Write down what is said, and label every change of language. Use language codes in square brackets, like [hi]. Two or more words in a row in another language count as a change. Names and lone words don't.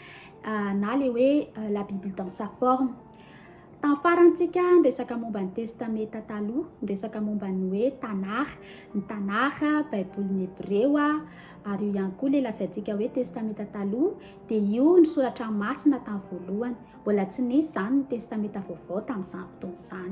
[mg] na le hoe [fr] la Bible dans sa forme. [mg] Tamin'ny farantsika niresaka momba ny testameta taloha, niresaka momba ny hoe tanakh, ny tanakh baibolin'ny Hebreo ary io ihany koa le lazaintsika hoe testameta taloha dia io ny soratra masina tamin'ny voalohany. Mbola tsy nisy zany ny testameta vaovao tamin'izany fotoana izany.